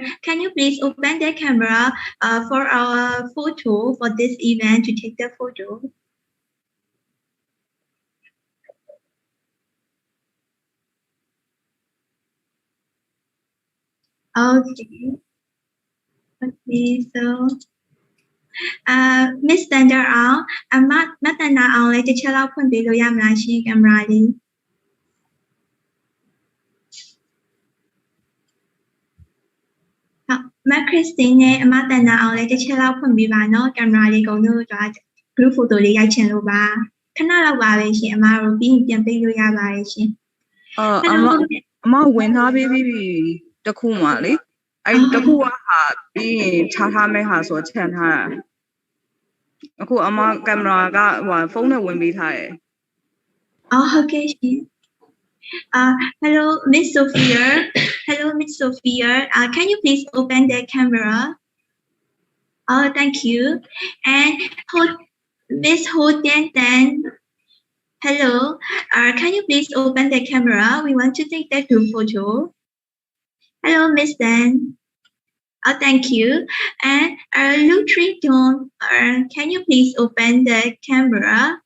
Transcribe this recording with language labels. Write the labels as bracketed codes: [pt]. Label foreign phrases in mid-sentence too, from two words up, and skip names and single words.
[en] Can you please open the camera for our photo for this event to take the photo? Okay. Okay, so [my] Miss Tender Ao, မတန်တာအောင်လည်းတစ်ချက်လောက်ဖွင့်ပေးလို့ရမလားရှင်ကင်မရာလေး မခရစ်စတင်းနဲ့အမတန်တာအောင်လည်းတစ်ချက်လောက်ဖွင့်ပေးပါနော်ကင်မရာလေးကုန်လို့တော့ [en] group photo [my] လေးရိုက်ချင်လို့ပါခဏလောက်ပါပဲရှင်အမတို့ပြီးရင်ပြန်ပေးလို့ရပါတယ်ရှင် အမဝင်ထားပေးပြီးတခုမှလေအဲ့တခုကဟာပြီးရင်ခြားထားမဲ့ဟာဆိုချန်ထားတာအခုအမကင်မရာကဟိုဖုန်းနဲ့ဝင်ပေးထားတယ် ဟုတ်ကဲ့ရှင် [en] hello Miss Sophia hello Miss Sophia can you please open the camera thank you and Miss Ho Tian Tan hello can you please open the camera we want to take the group photo hello Miss Dan thank you and Luke Triton can you please open the camera